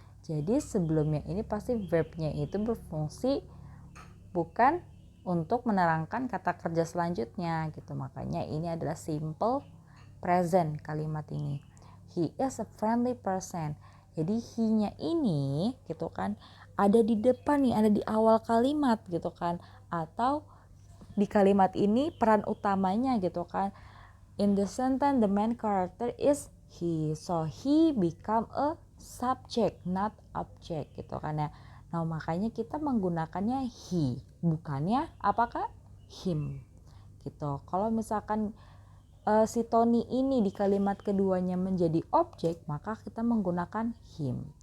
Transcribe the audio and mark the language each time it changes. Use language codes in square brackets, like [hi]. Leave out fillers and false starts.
[id] Jadi sebelumnya ini pasti verbnya itu berfungsi bukan untuk menerangkan kata kerja selanjutnya gitu. Makanya ini adalah simple present kalimat ini. [en] He is a friendly person. [id] Jadi he-nya ini gitu kan ada di depan nih, ada di awal kalimat gitu kan. Atau di kalimat ini peran utamanya gitu kan. [en] In the sentence the main character is he. So he become a subject not object [id] gitu kan ya. Nah, makanya kita menggunakannya he, bukannya apakah him gitu. Kalau misalkan si Tony ini di kalimat keduanya menjadi objek, maka kita menggunakan him.